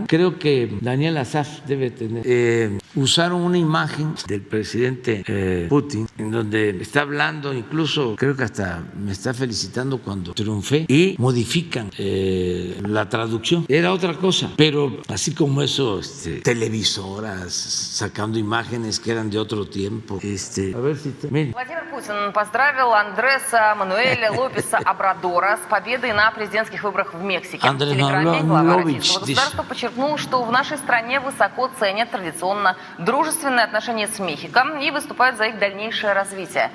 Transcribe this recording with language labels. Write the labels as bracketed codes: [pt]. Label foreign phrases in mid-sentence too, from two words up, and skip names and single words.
[es] Creo que Daniel Asaf debe tener. Usaron una imagen del presidente Putin en donde está hablando, incluso creo que hasta me está felicitando cuando triunfé, y modifican la traducción. Era otra cosa, pero así como eso, televisoras sacando imágenes que eran de otro tiempo. A ver si miren. [ru] Владимир Путин поздравил Андреса Мануэля Лопеса Обрадора с победой на президентских выборах в Мексике. В телеграмме глава российского государства подчеркнул, что в нашей стране высоко ценят традиционно дружественные отношения с Мехико и выступают за их дальнейшее развитие.